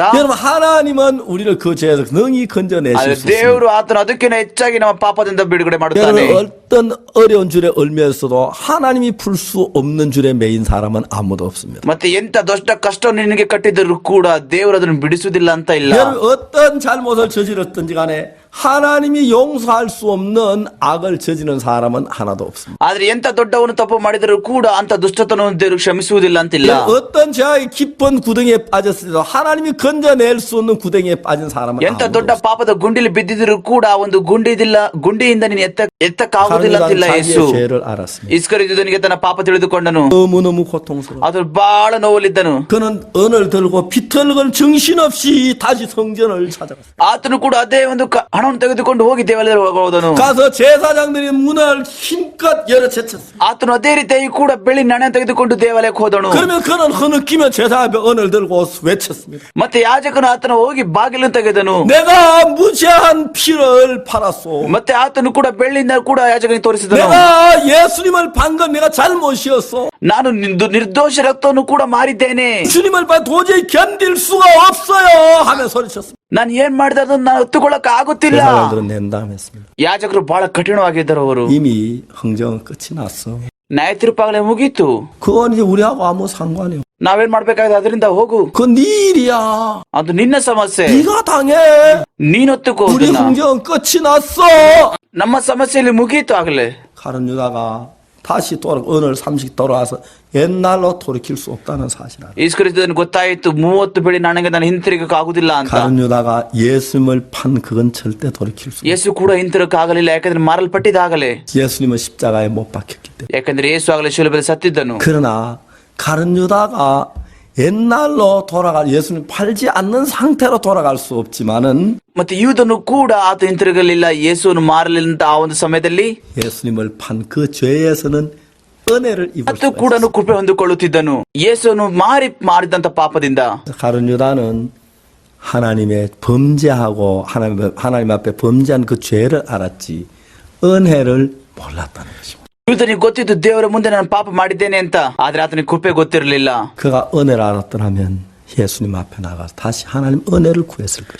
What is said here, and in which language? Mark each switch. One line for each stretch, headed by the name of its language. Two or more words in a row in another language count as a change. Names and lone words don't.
Korean: 여러분 하나님은 우리를 그 죄에서 능히 건져내실 수 있습니다.
Kannada: ದೇವರು ಆತನು ಅದಕ್ಕಿಂತ ಹೆಚ್ಚಾಗಿ ನಮ್ಮ ಪಾಪದಿಂದ ಬಿಡುಗಡೆ ಮಾಡುತ್ತಾನೆ.
Korean: 여러분 어떤 어려운 줄에 얽매였어도 하나님이 풀 수 없는 줄에 매인 사람은 아무도 없습니다.
Kannada: ಮತ್ತೆ ಎಂತ ದೊಡ್ಡ ಕಷ್ಟವನ್ನು ನಿನಗೆ ಕಟ್ಟಿದರೂ ಕೂಡ ದೇವರು ಅದನ್ನು ಬಿಡಿಸುವುದಿಲ್ಲ ಅಂತ ಇಲ್ಲ.
Korean: 여러분 어떤 잘못을 저질렀든지 간에 하나님이 용서할 수 없는 악을 저지른 사람은 하나도 없습니다.
Kannada: ಆದ್ರೆ ಎಂತ ದೊಡ್ಡವನು ತಪ್ಪು ಮಾಡಿದರೂ ಕೂಡ ಅಂತ ದುಷ್ಟತನವನ್ನು ದೇವರು ಕ್ಷಮಿಸುವುದಿಲ್ಲ ಅಂತಿಲ್ಲ.
Korean: 어떤 죄악의 깊은 구덩이에 빠졌어도 하나님이 건져낼 수 없는 구덩이에 빠진 사람은
Kannada: ಎಂತ
Korean: 아무도
Kannada: ದೊಡ್ಡ
Korean: 없습니다.
Kannada: ಪಾಪದ ಗುಂಡಿಲಿ ಬಿದ್ದಿದ್ರು ಕೂಡ ಒಂದು ಗುಂಡಿಯಿಂದ ನೀನು ಎತ್ತಕ್ಕಾಗುವುದಿಲ್ಲ ಅಂತಿಲ್ಲ ಯೇಸು.
Korean: 자기의 죄를 알았습니다.
Kannada: ಇಸ್ಕರಿಯೋತನಿಗೆ ತನ್ನ ಪಾಪ ತಿಳಿದುಕೊಂಡನು.
Korean: 너무너무 고통스러워.
Kannada: ಅದು ಬಹಳ ನೋವಲ್ಲಿದ್ದನು.
Korean: 그는 은을 들고 비틀건 정신없이 다시 성전을 찾아갔어요.
Kannada: ಆತನು ಕೂಡ ಅದೇ ಒಂದು ಹಣ ಹಣವನ್ನು ತೆಗೆದುಕೊಂಡು ಹೋಗಿ ದೇವಾಲಯದಲ್ಲಿ ಹೋದನು.
Korean: 가서 제사장들이 문을 힘껏 열어젖혔어.
Kannada: ಆತನು ಅದೇ ರೀತಿಯಾಗಿ ಕೂಡ ಬೆಳ್ಳಿ ನಾಣ್ಯ ತೆಗೆದುಕೊಂಡು ದೇವಾಲಯಕ್ಕೆ ಹೋದನು.
Korean: 그러면 그는 흐느끼며 제사 앞에 언을 들고 외쳤습니다.
Kannada: ಮತ್ತೆ ಯಾಜಕನು ಆತನ ಹೋಗಿ ಬಾಗಿಲು ತೆಗೆದನು.
Korean: 내가 무죄한 피를 팔았소.
Kannada: ಮತ್ತೆ ಆತನು ಕೂಡ ಬೆಳ್ಳಿಯಿಂದ ಕೂಡ ಯಾಜಕನಿಗೆ ತೋರಿಸಿದನು.
Korean: 내가 예수님을 판 건 내가 잘못이었어.
Kannada: ನಾನು ನಿರ್ದೋಷ ರಕ್ತವನ್ನು ಕೂಡ ಮಾರಿದ್ದೇನೆ.
Korean: 주님을 봐 도저히 견딜 수가 없어요 하며 소리쳤습니다.
Kannada: ನಾನು ಏನ್ ಮಾಡಿದ ಅದನ್ನು ನಾನು ಹೊತ್ತುಕೊಳ್ಳಕ್ ಆಗುತ್ತಿಲ್ಲ.
Korean: 제사장들은 냉담했습니다.
Kannada: ಯಾಜಕರು ಬಹಳ ಕಠಿಣವಾಗಿದ್ದರು. ಅವರು
Korean: 이미 흥정은 끝이 났어.
Kannada: ನ್ಯಾಯ ತೀರ್ಪಾಗಲೇ ಮುಗೀತು.
Korean: 그건 이제 우리하고 아무 상관이 없어.
Kannada: ನಾವೇನ್ ಮಾಡ್ಬೇಕಾಗಿದೆ ಅದರಿಂದ ಹೋಗು.
Korean: 그건 네 일이야.
Kannada: ಅದು ನಿನ್ನ ಸಮಸ್ಯೆ.
Korean: 네가 당해.
Kannada: ನೀನ್ ಹೊತ್ತುಕೋ.
Korean: 우리 흥정은 끝이 났어.
Kannada: ನಮ್ಮ ಸಮಸ್ಯೆಯಲ್ಲಿ ಮುಗೀತು ಆಗಲೇ.
Korean: 가룟 유다가 다시 오늘 30 돌아와서 옛날로 돌이킬 수 없다는 사실 알아.
Kannada: ಯೇಸುಕ್ರಿಸ್ತನಿಗೆ ಗೊತ್ತಾಯಿತು 30 ಬೆಳ್ಳಿ ನಾಣ್ಯಕ್ಕೆ ನಾನು ಹಿಂತಿರುಗಕ್ಕೆ ಆಗುದಿಲ್ಲ ಅಂತ.
Korean: 가룟 유다가 예수님을 판 그건 절대 돌이킬 수 없어.
Kannada: ಯೇಸು ಕೂಡ ಹಿಂತಿರುಗಕ್ಕೆ ಆಗಲಿಲ್ಲ. ಯಾಕಂದ್ರೆ ಮಾರಲ್ಪಟ್ಟಿದ್ದಾಗಲೇ.
Korean: 예수님은 십자가에 못 박혔기 때문에.
Kannada: ಯಾಕಂದ್ರೆ ಯೇಸು ಆಗಲೇ ಶಿಲುಬೆಯಲ್ಲಿ ಸತ್ತಿದ್ದನು.
Korean: 그러나 가룟 유다가 옛날로 돌아갈 예수님 팔지 않는 상태로 돌아갈 수 없지만은
Kannada: ಮತ್ತೆ ಯೂದನು ಕೂಡ ಆತ ಹಿಂತಿರುಗಲಿಲ್ಲ. ಯೇಸುವನ್ನು ಮಾರಲಿಲ್ಲ ಅಂತ ಆ ಒಂದು ಸಮಯದಲ್ಲಿ
Korean: 예수님을 판 그 죄에서는 은혜를 입을
Kannada: ಮತ್ತು
Korean: 수가
Kannada: ಕೂಡ
Korean: 있어요.
Kannada: ಕೃಪೆ ಹೊಂದಿಕೊಳ್ಳುತ್ತಿದ್ದನು. ಯೇಸುವನ್ನು ಮಾಡಿದಂತ ಪಾಪದಿಂದ.
Korean: 가룟 유다는 하나님의 범죄하고 하나님 앞에 범죄한 그 죄를 알았지 은혜를 몰랐다는 것입니다.
Kannada: ಯೂದನಿಗೆ ಗೊತ್ತಿತ್ತು ದೇವರ ಮುಂದೆ ನಾನು ಪಾಪ ಮಾಡಿದ್ದೇನೆ ಅಂತ. ಆದ್ರೆ ಆತನಿಗೆ ಕೃಪೆ ಗೊತ್ತಿರಲಿಲ್ಲ.
Korean: 그가 은혜를 알았더라면 예수님 앞에 나가서 다시 하나님 은혜를 구했을 것이다.